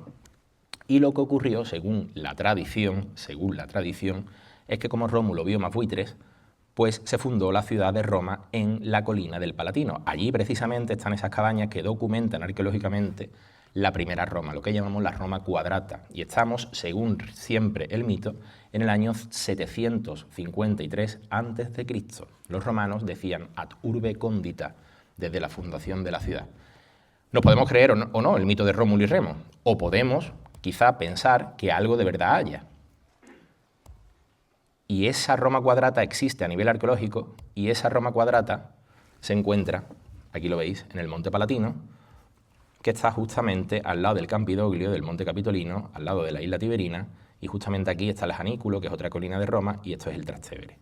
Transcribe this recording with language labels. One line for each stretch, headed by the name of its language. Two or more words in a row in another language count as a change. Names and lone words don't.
Spanish: Y lo que ocurrió, según la tradición, es que como Rómulo vio más buitres, pues se fundó la ciudad de Roma en la colina del Palatino. Allí precisamente están esas cabañas que documentan arqueológicamente la primera Roma, lo que llamamos la Roma Quadrata. Y estamos, según siempre el mito, en el año 753 a.C. Los romanos decían
Latin: ad urbe condita,
Spanish: desde la fundación de la ciudad. Nos podemos creer o no el mito de Rómulo y Remo, o podemos quizá pensar que algo de verdad haya. Y esa Roma Quadrata existe a nivel arqueológico y esa Roma Quadrata se encuentra, aquí lo veis, en el Monte Palatino, que está justamente al lado del Campidoglio, del Monte Capitolino, al lado de la isla Tiberina, y justamente aquí está el Janículo, que es otra colina de Roma, y esto es el Trastevere.